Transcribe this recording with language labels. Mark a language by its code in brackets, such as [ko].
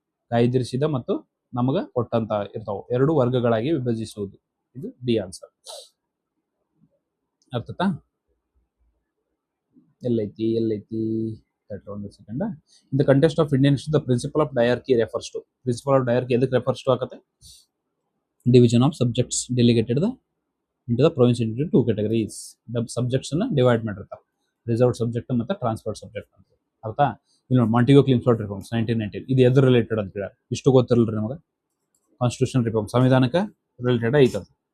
[kn] ಕಾಯ್ದಿರಿಸಿದ ಮತ್ತು ನಮಗ ಕೊಟ್ಟಂತ ಇರ್ತಾವ. 2 ವರ್ಗಗಳಾಗಿ ವಿಭಜಿಸುವುದು. ಇದು ಡಿ ಆನ್ಸರ್. ಅರ್ಥತಾ? ಎಲ್ಲೈತಿ? ಒಂದು second. [en] In the context of Indian history the principle of diarchy refers to. Principle of diarchy ಎದಕ್ಕೆ refers to ಆಗತ್ತೆ? Division of subjects delegated into the province into 2 categories. [kn] The subjects ಅನ್ನ divide ಮಾಡಿರ್ತಾರೆ. Reserved subject ಮತ್ತೆ transferred subject ಅಂತ. ಅರ್ಥ? ಇಲ್ಲಿ ನೋಡಿ, ಮಾಂಟಿಗೋ ಕ್ಲಿಮ್ಸ್ಫೋರ್ಡ್ reforms 1919 ಇದು ಎದ್ರ ರಿಲೇಟೆಡ್ ಅಂತ ಹೇಳಿ ಇಷ್ಟು ಗೊತ್ತಿರಲ್ರಿ ನಮಗೆ. ಕಾನ್ಸ್ಟಿಟ್ಯೂಷನ್ ರಿಫಾರ್ಮ್ ಸಂವಿಧಾನಕ್ಕೆ ರಿಲೇಟೆಡ್ ಐತದ.